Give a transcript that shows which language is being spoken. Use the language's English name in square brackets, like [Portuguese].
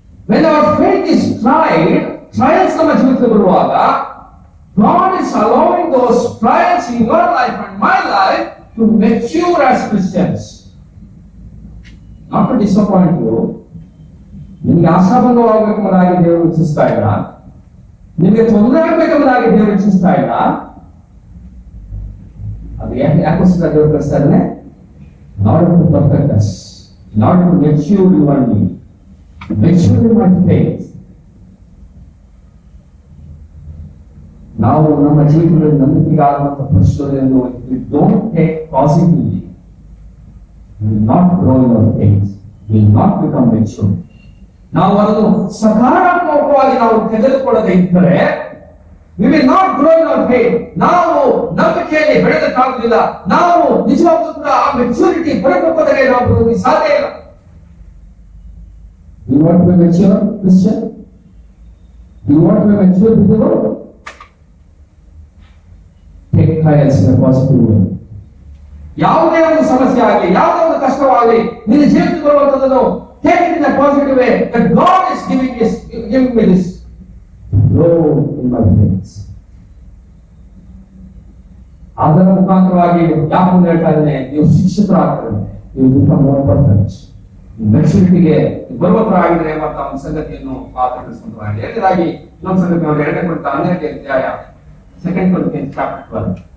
[English] when our faith is tried, [Kannada] trials ನಮ್ಮ ಜೀವಿತದಲ್ಲಿ ಬರುವಾಗ [English] God is allowing those trials in your life and my life to mature as Christians. Not to disappoint you. [Kannada] ನಿಮಗೆ ಆಶಾಭಂಗವಾಗಬೇಕೆಂಬುದಾಗಿ ದೇವರು ಇಚ್ಛಿಸ್ತಾ ಇಲ್ಲ. ನಿಮಗೆ ತೊಂದರೆ ಆಗಬೇಕೆಂಬುದಾಗಿ ದೇವರು ಇಚ್ಛಿಸ್ತಾ ಇಲ್ಲ. ಅದು ಯಾಕೋಸ್ಕರ ದೇವರು ಕಳಿಸ್ತಾ ಇದ್ದಾನೆ? [English] In order to perfect us, in order to mature you and me, mature in my faith. [Kannada] ನಾವು ನಮ್ಮ ಜೀವಿತದಲ್ಲಿ ನಂಬಿಕೆಗಾಗುವಂತಹ ಪರಿಶೋಧನೆಯನ್ನು [English] we don't take positively, we will not grow in our faith, we will not become mature. [Kannada] ನಾವು ಅದನ್ನು ಸಕಾರಾತ್ಮಕವಾಗಿ ನಾವು ತೆಗೆದುಕೊಳ್ಳದೆ ಇದ್ದರೆ [English] we will not grow in our faith. [Kannada] ನಾವು ನಂಬಿಕೆಯಲ್ಲಿ ಬೆಳೆದಕ್ಕಾಗುವುದಿಲ್ಲ. ನಾವು ನಿಜವಾಗ್ಲೂ ಕೂಡ ಆ ಮೆಚುರಿಟಿ ಪರಿಪಕ್ವತೆಗೆ ನಾವು ಬರುವುದಕ್ಕೆ ಸಾಧ್ಯ ಇಲ್ಲ. [English] You want to be mature, Christian? You want to be mature believer? Take trials in a positive way. [Kannada] ಯಾವುದೇ ಒಂದು ಸಮಸ್ಯೆ ಆಗಲಿ, ಯಾವುದೇ ಒಂದು ಕಷ್ಟವಾಗಲಿ, ನಿನ್ನ ಜೀವಿತಕ್ಕೆ ಬರುವಂತದ್ದನ್ನು [English] take it in a positive way that God is giving me this. Grow in my faith. [Kannada] ಅದರ ಮುಖಾಂತರವಾಗಿ ಯಾಕಂದ್ರೆ ಹೇಳ್ತಾ ಇದ್ದೇನೆ, ನೀವು ಶಿಕ್ಷಿತರಾಗ್ತಾರೆ, ನೀವು [English] become more perfect. [Kannada] ಮೆಚುರಿಟಿಗೆ ಬರುವತರ ಆಗಿದ್ರೆ ಎಂಬಂತ ಒಂದು ಸಂಗತಿಯನ್ನು ಮಾತನಾಡಿಸುವಂತರಾಗಿ ಎರಡನೇದಾಗಿ ಇನ್ನೊಂದು ಸಂಗತಿ ನೋಡಿ 2 ಕೊರಿಂಥ 12ನೇ ಅಧ್ಯಾಯ [English] 2 Corinthians chapter 12.